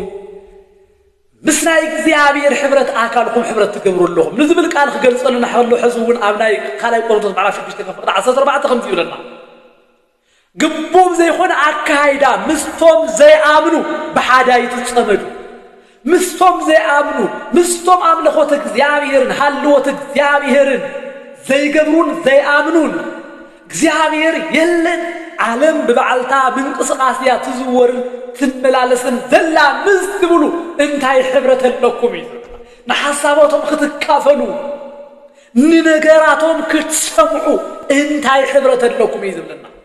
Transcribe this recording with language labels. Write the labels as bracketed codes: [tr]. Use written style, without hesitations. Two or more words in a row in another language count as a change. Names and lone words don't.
[ti] ምስናይ እግዚአብሔር ሕብረት አካልኩም ሕብረት ትገብሩለኩም ንዝብል ቃል ክገልጸልና ሓሎ ሕዝቡን ኣብ ናይ ካልኣይ ቆሮንቶስ ምዕራፍ 6 ከፍቅድ 14 ከምዚ ይብለና ግቡም ዘይኾነ አካይዳ ምስቶም ዘይአምኑ በሓዳይ ትጸመዱ ምስቶም ዘይአምኑ ምስቶም አምልኾት እግዚአብሔርን ሃልዎት እግዚአብሔርን ዘይገብሩን ዘይአምኑን እግዚአብሔር የለን ዓለም በባዕልታ ምንቅስቃስያ ትዝወርን ትመላለስን ዘላ ምዝብሉ እንታይ ሕብረት ኣለኩም እዩ ንሓሳባቶም ክትካፈሉ ንነገራቶም ክትሰምዑ እንታይ ሕብረት ኣለኩም እዩ ዝብለና